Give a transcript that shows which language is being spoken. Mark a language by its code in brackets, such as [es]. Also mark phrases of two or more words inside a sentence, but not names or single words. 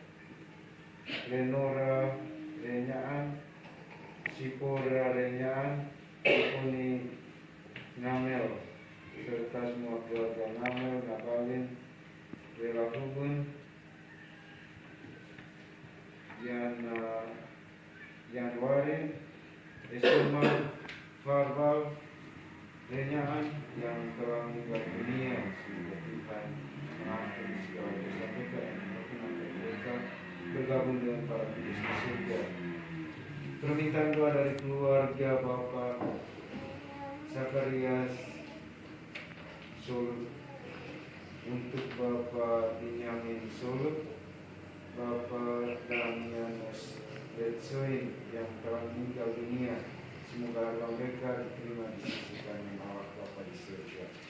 [id] Lenora Renyaan, Sipora Renyaan, Uni Ngamel, serta semua keluarga Ngamel, Ngabalin, Dela Kubun, Januari, Esoma, Farbal, Renyaan yang telah meninggal dunia, semoga Tuhan mengampuni segala dosa mereka dan memperkenankan mereka bergabung dengan para kudus di surga. Permintaan doa dari keluarga Bapak Zakarias Solo, untuk Bapak Benyamin Solo, Bapak Damianus Betsoin yang telah meninggal dunia, semoga roh mereka diterima di sisi kanan Allah Bapa di surga.